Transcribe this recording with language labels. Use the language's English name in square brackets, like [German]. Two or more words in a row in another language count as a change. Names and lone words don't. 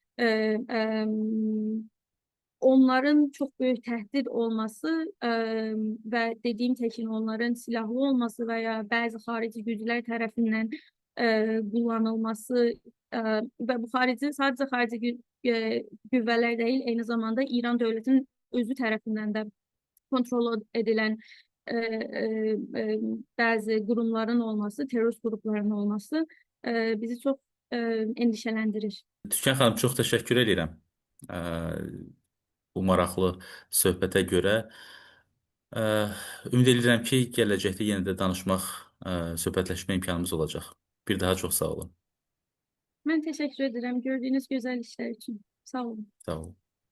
[Turkish] Onların çok büyük tehdit olması ve dediğim tekin onların silahlı olması veya bazı harici güçler tarafından kullanılması ve bu sadece harici güvveler değil, aynı zamanda İran devletinin özü tarafından da kontrol edilen bazı kurumların olması, terörist grupların olması bizi çok endişelendirir. [Azerbaijani] Türkan xanım, çox təşəkkür edirəm bu maraqlı söhbətə görə. Ə, Ümid edirəm ki, gələcəkdə yenə də danışmaq, söhbətləşmə imkanımız olacaq. Bir daha çox sağ olun. [Turkish] Ben teşekkür ederim gördüğünüz güzel işler için. Sağ olun. Sağ olun.